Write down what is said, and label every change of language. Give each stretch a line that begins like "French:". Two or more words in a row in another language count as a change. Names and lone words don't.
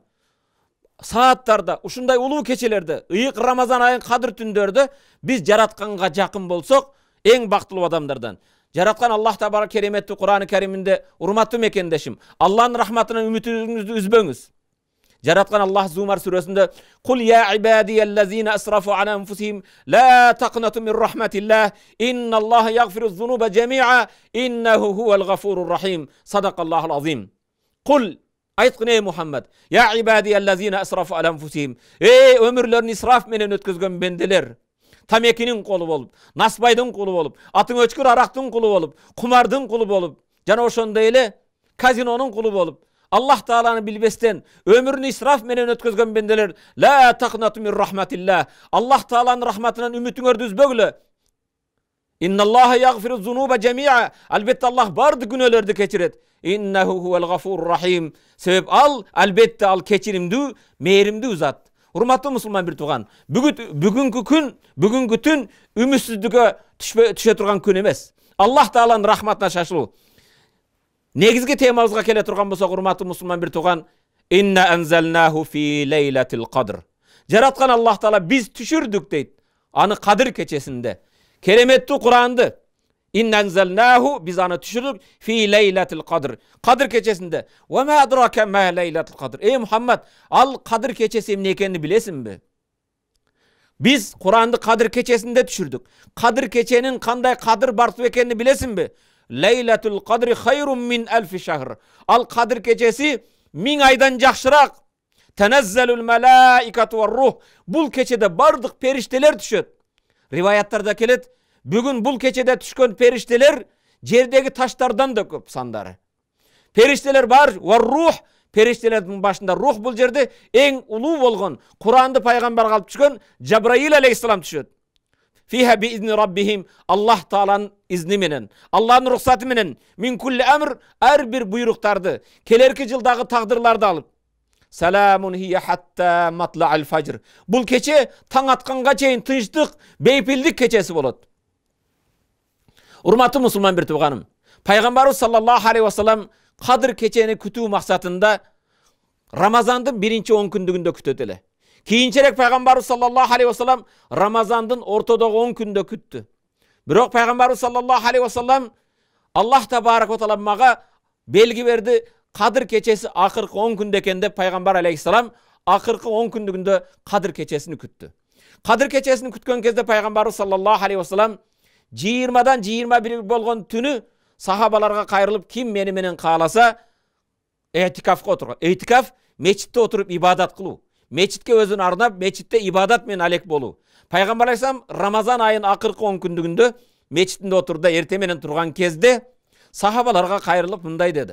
Kyrgyz: Сааттарда, ушундай улуу кечелерде, ыйык Рамазан айын кадыр түндөрдө биз жаратканга жакын болсок, эң бактылуу адамдардан. Жараткан
Arabic: الله تبارك
Kyrgyz: кереметтүү Кур'аны Кариминде, урматтуу мекендешим, Аллахнын рахматынан үмүтүңүздү үзбөңүз. Жараткан Аллах Зумар сүрөсүндө
Arabic: «قل يا عبادي الذين أسرفوا على أنفسهم لا تقنطوا من رحمة الله, إن الله يغفر الذنوب جميعا إنه هو الغفور الرحيم». صدق الله العظيم. Кул
Kyrgyz: айткын ey Muhammed,
Arabic: يا عبادي الذين أسرفوا على أنفسهم.
Kyrgyz: Ey ömürlerini israf менен өткөзгөн бенделер. Тамекинин колу болуп, насбайдын колу болуп, атын өчкүр арактын колу болуп, кумардын колу болуп, жана ошондой эле казинонун колу болуп, Аллах Тааланы билбестен ömürünü israf менен өткөзгөн бенделер.
Arabic: لا تقنطوا من رحمة الله.
Kyrgyz: Аллах Тааланын рахматынан үмүтүңөрдү үзбөгүлө.
Arabic: إن الله يغفر الذنوب جميعا.
Kyrgyz: Албетте Аллах бардык күнөөлөрдү кечирет.
Arabic: إنه هو الغفور الرحيم.
Kyrgyz: Себеп ал албетте ал кечиримдүү, мээримдүү зат. Урматтуу мусулман бир тууган, бүгүнкү түн үмүтсүздүккө түшө турган күн эмес. Аллах Тааланын рахматына шашылуу. Негизги темабызга келе турган болсок, урматтуу мусулман бир тууган,
Arabic: إنا أنزلناه في ليلة القدر.
Kyrgyz: Жараткан Аллах Таала биз түшүрдүк дейт. Аны кадыр кечесинде. Кереметтүү Куранды
Arabic: إنا أنزلناه,
Kyrgyz: биз аны түшүрдүк
Arabic: في ليلة القدر.
Kyrgyz: Кадыр кечесинде.
Arabic: وما أدراك ما ليلة القدر.
Kyrgyz: Ey Muhammed, ал кадыр кечеси эмне экенин билесиңби? Биз Куранды кадыр кечесинде түшүрдүк. Кадыр кеченин кандай кадыр бартуу экенин билесиңби?
Arabic: ليلة القدر خير من ألف شهر.
Kyrgyz: Ал кадыр кечеси 1000 айдан жакшыраак.
Arabic: تنزل الملائكة والروح.
Kyrgyz: Бул кечеде бардык периштелер түшөт. Риваяттарда келет, бүгүн бул кечеде түшкөн периштелер жердеги таштардан да көп сандары. Периштелер бар,
Arabic: والروح,
Kyrgyz: периштелердин башында рух, бул жерде эң улуу болгон Куранды пайгамбарга алып түшкөн Жабраил алейхиссалам түшөт.
Arabic: فيها بإذن ربهم,
Kyrgyz: Аллах Тааланын изни менен, Аллахнын рухсаты менен,
Arabic: من كل أمر,
Kyrgyz: ар бир буйруктарды, келерки жылдагы тагдырларды алып.
Arabic: سلام هي حتى مطلع الفجر.
Kyrgyz: Бул кече таң атканга чейин тынчтык, бейпилдик кечеси болот. Урматтуу мусулман бир тууганым, пайгамбарыбыз
Arabic: صلى الله عليه وسلم
Kyrgyz: кадыр кечени күтүү максатында Рамазандын 1-10 күндүгүндө күтөт эле. Кийинчерээк пайгамбарыбыз
Arabic: صلى الله عليه وسلم
Kyrgyz: Рамазандын ортодогу 10 күндө күттү. Бирок пайгамбарыбыз
Arabic: صلى الله عليه وسلم الله تبارك وتعالى
Kyrgyz: мага белги берди. Кадыр кечеси акыркы 10 күндө экен деп пайгамбар алейхиссалам акыркы 10 күндүгүндө Кадыр кечесини күттү. Кадыр кечесини күткөн кезде пайгамбарыбыз
Arabic: صلى الله عليه وسلم
Kyrgyz: 20дан 21 болгон түнү сахабаларга кайрылып, ким мени менен кааласа этикафка отурган. Этикаф мечитте отуруп ибадат кылуу. Мечитке өзүн арнап, мечитте ибадат менен алек болуу. Пайгамбар алейхиссалам Рамазан айынын акыркы 10 күндүгүндө мечиттинде отурду, эрте менен турган кезде сахабаларга кайрылып мындай деди.